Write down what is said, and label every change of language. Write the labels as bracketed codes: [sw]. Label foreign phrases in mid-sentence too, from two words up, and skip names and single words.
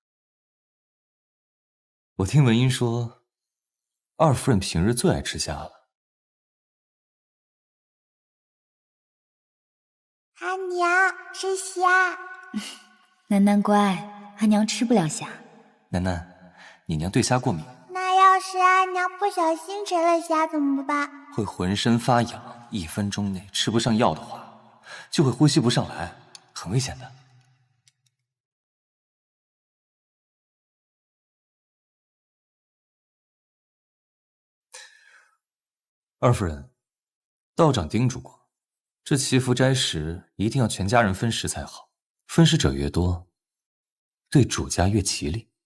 [zh] 我听文英说，二夫人平日最爱吃虾了。阿娘吃虾。楠楠乖，阿娘吃不了虾。楠楠，你娘对虾过敏。那要是阿娘不小心吃了虾怎麼辦？會渾身發癢，1分鐘內吃不上藥的話，就會呼吸不上來，很危險的。二夫人，道長叮囑過，這祈福齋食一定要全家人分食才好，分食者越多，對主家越吉利。